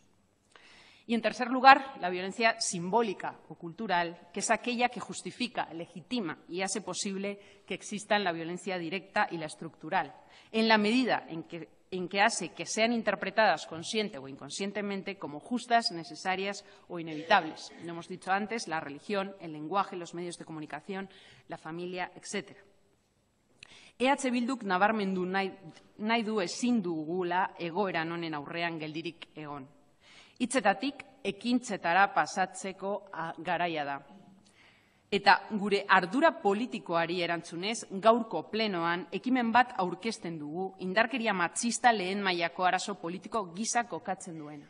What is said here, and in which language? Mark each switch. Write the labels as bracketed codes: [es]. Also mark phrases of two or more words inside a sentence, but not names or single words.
[es] Y, en tercer lugar, la violencia simbólica o cultural, que es aquella que justifica, legitima y hace posible que existan la violencia directa y la estructural, en la medida en que hace que sean interpretadas consciente o inconscientemente como justas, necesarias o inevitables. Lo hemos dicho antes, la religión, el lenguaje, los medios de comunicación, la familia, etc. [eu] EH Bilduk nabarmendu nahi du ezin dugula egoeran honen aurrean geldirik egon. Hitzetatik ekintzetara pasatzeko garaia da. Eta gure ardura politikoari erantzunez, gaurko plenoan ekimen bat aurkezten dugu indarkeria matxista lehen mailako arazo politiko gisa kokatzen duena.